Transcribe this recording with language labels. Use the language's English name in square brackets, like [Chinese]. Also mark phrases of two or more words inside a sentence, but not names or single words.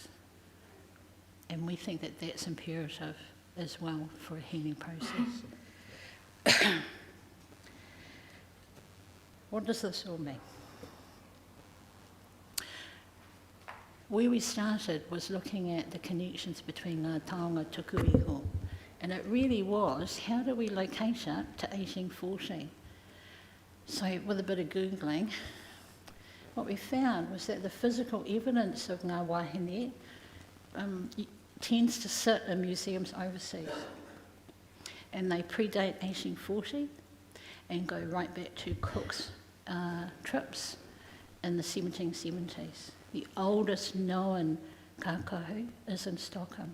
[English] And we think that that's imperative as well for a healing process. What does this all mean? Where we started was looking at the connections between [Māori] ngā taonga tuku iho, [English] and it really was, how do we locate it to 1840? So with a bit of Googling, what we found was that the physical evidence of [Māori] ngā wahine [English] tends to sit in museums overseas. And they predate 1840 and go right back to Cook's trips in the 1770s. The oldest known kākahu is in Stockholm.